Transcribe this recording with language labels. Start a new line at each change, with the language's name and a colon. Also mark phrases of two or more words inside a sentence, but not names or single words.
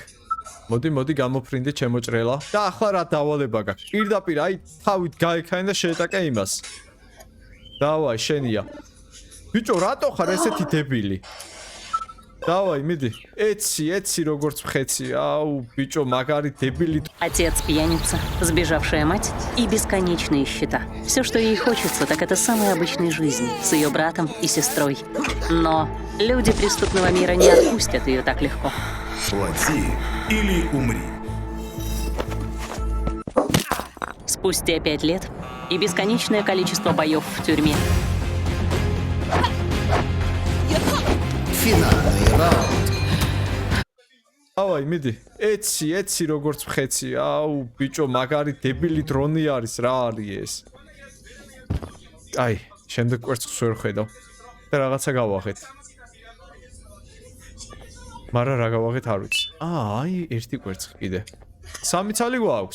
Georgian: მოდი გამოფრინდი ჩემო ჭრელა. და ახლა რა დავალება გაქვს? პირდაპირ აი თავით გაექანი და შეეტაკე იმას. დავაი, შენია. ბიჭო, რატო ხარ ესეთი დებილი? Давай, მიდი. ეცი როგორც მხეცი. აუ, ბიჭო, მაგარი დებილი.
Russian: Отец пьяница, сбежавшая мать и бесконечные счета. Все, что ей хочется, так это самой обычной жизни с ее братом и сестрой. Но люди преступного мира не отпустят ее так легко. Плати или умри. Спустя 5 лет и бесконечное количество боев в тюрьме. Финальный раунд. Давай,
Georgian: მიდი. ეცი როგორც მხეცი. აუ, ბიჭო, მაგარი დებილი დრონი არის, რა არის ეს? აი, შემდეგ კვერცხს ვერ ხედავ. და რაღაცა გავაღეთ. მაგრამ რა გავაღეთ არ ვიცი. აი, ერთი კვერცხი კიდე. 3 ცალი გვაქვს.